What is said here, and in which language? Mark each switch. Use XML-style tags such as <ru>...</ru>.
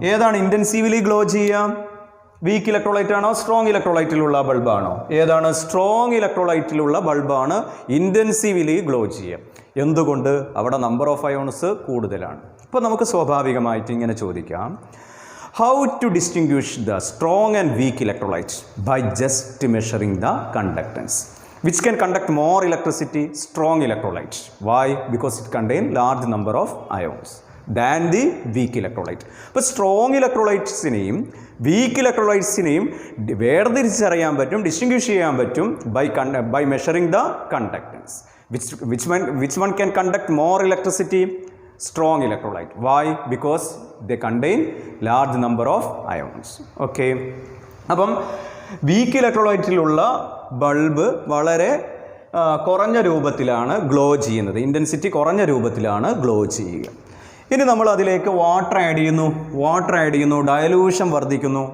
<ml>ഏതാണ് intensively glow ചെയ്യുക? Week electrolyte ആണോ സ്ട്രോങ് ഇലക്ട്രോലൈറ്റിലുള്ള ബൾബാണോ? ഏതാണ്? സ്ട്രോങ് ഇലക്ട്രോലൈറ്റിലുള്ള ബൾബാണ് ഇൻറ്റൻസീവ്ലി ഗ്ലോ ചെയ്യുക. എന്തുകൊണ്ട്? അവിടെ നമ്പർ ഓഫ് അയോൺസ് കൂടുതലാണ്. അപ്പോൾ നമുക്ക് സ്വാഭാവികമായിട്ട് ഇങ്ങനെ ചോദിക്കാം,</ml> <en>how to distinguish the strong and weak electrolytes? By just measuring the conductance. Which can conduct more electricity? Strong electrolytes. Why? Because it contains large number of ions than the weak electrolyte.</en> <ml>But strong electrolytesനെയും weak electrolytesനെയും വേർതിരിച്ചറിയാൻ പറ്റും, distinguish ചെയ്യാൻ പറ്റും</ml> <en>by measuring the conductance. Which one can conduct more electricity? Strong electrolyte. Why? Because they contain large number of ions. Okay.</en> <ml>അപ്പം week ഇലക്ട്രോലൈറ്റിലുള്ള bulb വളരെ കുറഞ്ഞ രൂപത്തിലാണ് glow ചെയ്യുന്നത്, intensity കുറഞ്ഞ രൂപത്തിലാണ് ഗ്ലോ ചെയ്യുക. ഇനി നമ്മൾ അതിലേക്ക് വാട്ടർ ആഡ് ചെയ്യുന്നു, ഡയലൂഷൻ വർദ്ധിക്കുന്നു.</ml>